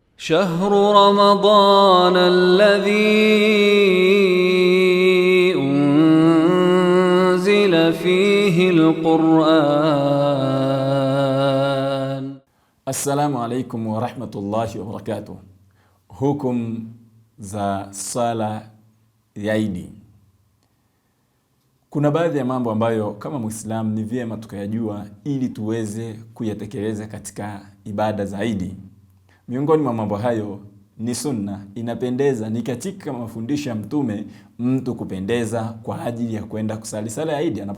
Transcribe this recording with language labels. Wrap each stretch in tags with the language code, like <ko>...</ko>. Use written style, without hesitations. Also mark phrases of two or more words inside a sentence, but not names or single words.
<ar>شهر رمضان الذي أنزل فيه القرآن. السلام عليكم ورحمة الله وبركاته.</ar> <sw>Hukum za sala ya Idi. Kuna baadhi ya mambo ambayo kama Muislamu ni vyema tukayajua ili tuweze kuyatekeleza katika ibada za Idi. Miongoni mwa mambo hayo ni sunna, inapendeza, ni katika mafundisho ya Mtume mtu kupendeza kwa ajili ya kwenda kusali sala ya Idi.</sw>